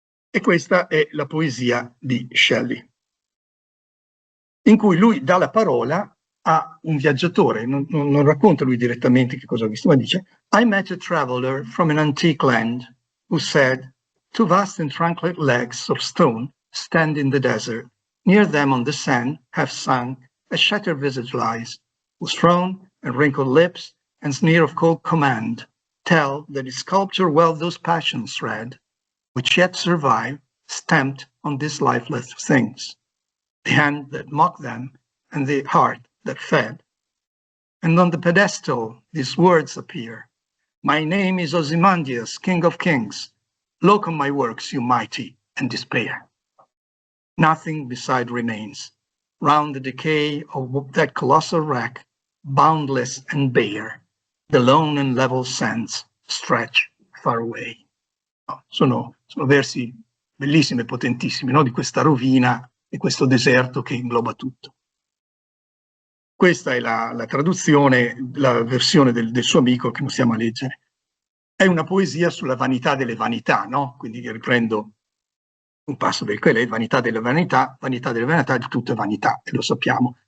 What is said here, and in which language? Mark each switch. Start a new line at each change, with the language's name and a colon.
Italian: E questa è la poesia di Shelley, in cui lui dà la parola a un viaggiatore, non racconta lui direttamente che cosa ha visto, ma dice:
English: I met a traveler from an antique land who said, two vast and trunk-like legs of stone stand in the desert. Near them on the sand have sunk a shattered visage lies, whose frown and wrinkled lips and sneer of cold command tell that its sculpture well those passions read, which yet survive, stamped on these lifeless things. The hand that mocked them and the heart that fed. And on the pedestal these words appear. My name is Ozymandias, King of Kings. Look on my works, you mighty, and despair. Nothing beside remains. Round the decay of that colossal wreck, boundless and bare, the lone and level sands stretch far away.
Italian: Sono versi bellissimi e potentissimi, no? Di questa rovina e questo deserto che ingloba tutto. questa è la traduzione, la versione del suo amico che non stiamo a leggere. È una poesia sulla vanità delle vanità, no? Quindi riprendo un passo del Quelè, vanità delle vanità di tutte vanità, e lo sappiamo.